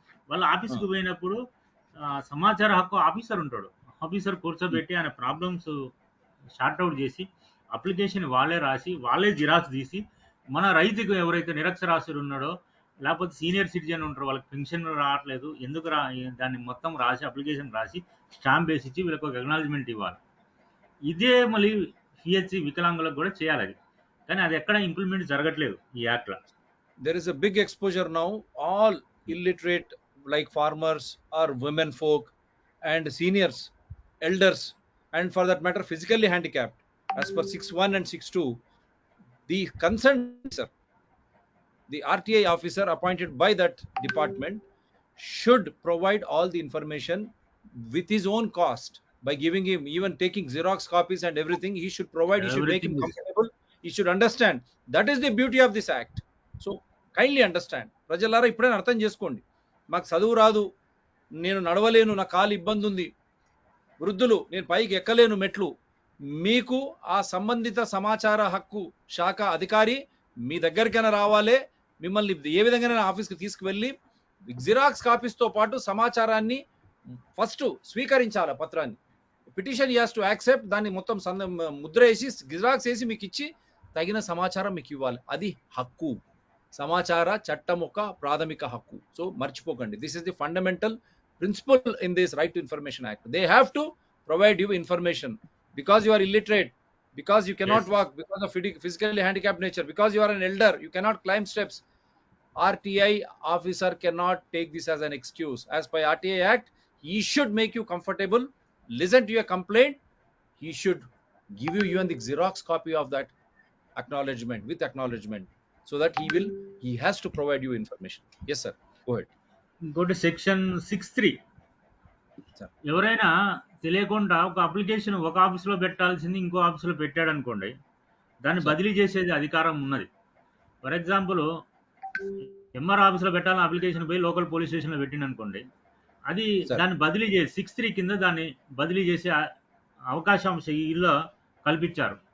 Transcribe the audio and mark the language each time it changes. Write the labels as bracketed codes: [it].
[te] వాళ్ళ ఆఫీస్కి పోయినప్పుడు సమాచార హక్కు ఆఫీసర్ ఉంటాడు, ఆఫీసర్ కూర్చోబెట్టి ఆయన ప్రాబ్లమ్స్ షార్ట్అవుట్ చేసి అప్లికేషన్ వాళ్ళే రాసి వాళ్ళే జిరాక్స్ తీసి మన రైతుకు ఎవరైతే నిరక్షరాస్యుడు ఉన్నాడో లేకపోతే సీనియర్ సిటిజన్ ఉంటారో వాళ్ళకి పెన్షన్ రావట్లేదు ఎందుకు దాన్ని మొత్తం రాసి అప్లికేషన్ రాసి స్టాంప్ వేసి ఇచ్చి వీళ్ళకి ఒక అక్నాలజ్మెంట్ ఇవ్వాలి. ఇదే మళ్ళీ పిహెచ్సి వికలాంగులకు కూడా చేయాలి అది. కానీ అది ఎక్కడ ఇంప్లిమెంట్ జరగట్లేదు ఈ యాక్ట్లో. [en] There is a big exposure now. All illiterate like farmers or women folk and seniors, elders, and for that matter physically handicapped, as per 6-1 and 6-2, the concerned officer, the RTI officer appointed by that department, should provide all the information with his own cost by giving him, even taking Xerox copies and everything. He should provide, he should make him Everything is- comfortable, he should understand. That is the beauty of this act. So kindly understand. [te] ప్రజలారా ఇప్పుడే అర్థం చేసుకోండి. మాకు చదువు రాదు, నేను నడవలేను, నా కాలు ఇబ్బంది ఉంది, వృద్ధులు నేను పైకి ఎక్కలేను మెట్లు, మీకు ఆ సంబంధిత సమాచార హక్కు శాఖ అధికారి మీ దగ్గరికైనా రావాలి, మిమ్మల్ని ఏ విధంగా ఆఫీస్కి తీసుకువెళ్ళి జిరాక్స్ కాపీస్తో పాటు సమాచారాన్ని ఫస్ట్ స్వీకరించాలి. పత్రాన్ని [en] petition as to accept, [te] దాన్ని మొత్తం ముద్ర వేసి జిరాక్స్ వేసి మీకు ఇచ్చి తగిన సమాచారం మీకు ఇవ్వాలి. అది హక్కు. సమాచార చట్టం ఒక ప్రాథమిక హక్కు. [en] So మర్చిపోకండి, this is the fundamental principle in this Right to Information Act. They have to provide you information because you are illiterate, because you cannot walk, because of physically handicapped nature, because you are an elder, you cannot climb steps. RTI officer cannot take this as an excuse. As per RTI Act, he should make you comfortable, listen to your complaint, he should give you even the Xerox copy of that acknowledgement, with acknowledgement, so that he has to provide you information. Yes sir, go ahead. Go to section 6(3). [te] ఎవరైనా తెలియకుండా ఒక application ఒక ఆఫీస్లో పెట్టాల్సింది ఇంకో ఆఫీస్లో పెట్టాడు అనుకోండి, దాన్ని బదిలీ చేసేది అధికారం ఉన్నది. [en] for example, [te] ఎంఆర్ ఆఫీస్లో పెట్టాలని అప్లికేషన్ పోయి లోకల్ పోలీస్ స్టేషన్లో పెట్టింది అనుకోండి, అది దాన్ని బదిలీ చేసి 6(3) కింద దాన్ని బదిలీ చేసే అవకాశం ఈలో కల్పించారు.